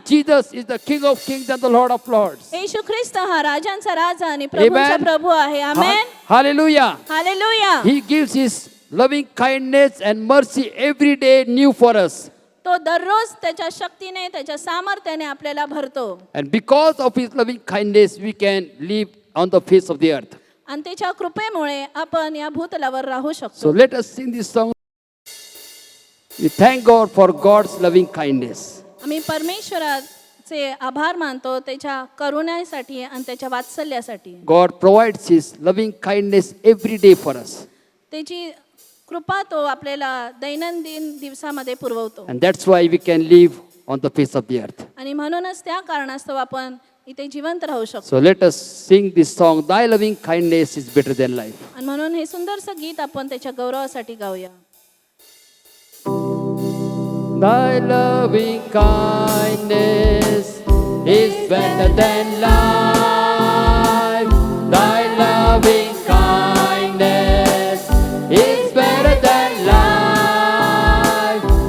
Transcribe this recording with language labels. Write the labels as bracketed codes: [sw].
[en] Jesus is the King of Kings and the Lord of Lords. [mr] येशू ख्रिस्त हा राजांचा राजा आणि प्रभूंचा [en] Amen. [mr] प्रभू आहे. आमेन. [en] Hallelujah. [mr] Hallelujah. [en] He gives his loving kindness and mercy every day new for us. [mr] तो दररोज त्याच्या शक्तीने, त्याच्या सामर्थ्याने आपल्याला भरतो. [en] And because of his loving kindness, we can live on the face of the earth. [mr] आणि त्याच्या कृपेमुळे आपण या भूतलावर राहू [en] So [mr] शकतो. [en] let us sing this song. We thank God for God's loving kindness. [mr] आम्ही परमेश्वराचे आभार मानतो त्याच्या करुण्यासाठी आणि त्याच्या वात्सल्यासाठी. [en] God provides his loving kindness every day for us. [mr] त्याची कृपा तो आपल्याला दैनंदिन दिवसामध्ये पुरवतो. [en] And that's why we can live on the face of the earth. [mr] आणि म्हणूनच त्या कारणास्तव आपण इथे जिवंत राहू शकतो. [en] So let us sing this song, Thy loving kindness is better than life. [mr] आणि म्हणून हे सुंदरसं गीत आपण त्याच्या गौरवासाठी गाऊया. [en] Thy loving kindness is better than life. Thy loving kindness is better than life.